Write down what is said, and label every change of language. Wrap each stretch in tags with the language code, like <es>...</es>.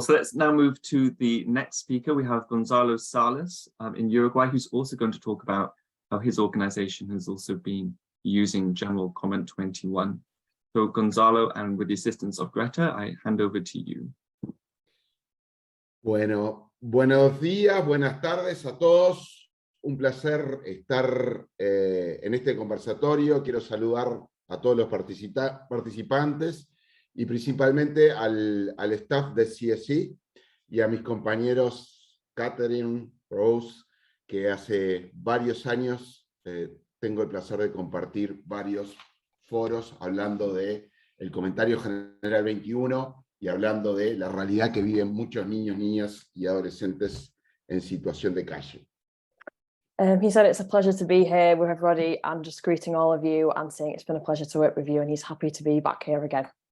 <en>So let's now move to the next speaker. We have Gonzalo Salas in Uruguay, who's also going to talk about how his organization has also been using General Comment 21. So Gonzalo, and with the assistance of Greta, I hand over to you.</en> <es>Bueno, buenos días, buenas tardes a todos. Un placer estar en este conversatorio. Quiero saludar a todos los participantes y principalmente al staff de CSE y a mis compañeros Catherine Rose, que hace varios años tengo el placer de compartir varios foros hablando de el comentario general 21 y hablando de la realidad que viven muchos niños, niñas y adolescentes en situación de calle.</es> <en>He said it's a pleasure to be here with everybody and just greeting all of you and saying it's been a pleasure to work with you and he's happy to be back here again.</en>